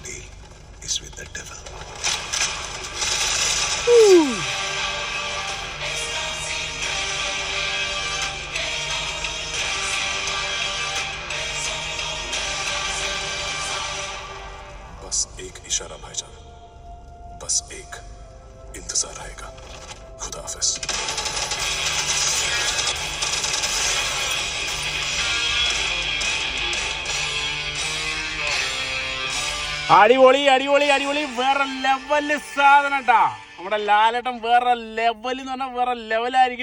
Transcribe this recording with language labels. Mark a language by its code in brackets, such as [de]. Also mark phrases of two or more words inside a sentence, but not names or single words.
[hi] बस एक इशारा भाईजान, बस एक इंतजार रहेगा. खुदा हाफिज. [ml] അടിപൊളി അടിപൊളി അടിപൊളി. വേറെ ലെവല് സാധനം കേട്ടാ. നമ്മുടെ ലാലേട്ടൻ വേറെ ലെവൽ എന്ന് പറഞ്ഞാൽ വേറെ ലെവലായിരിക്കും.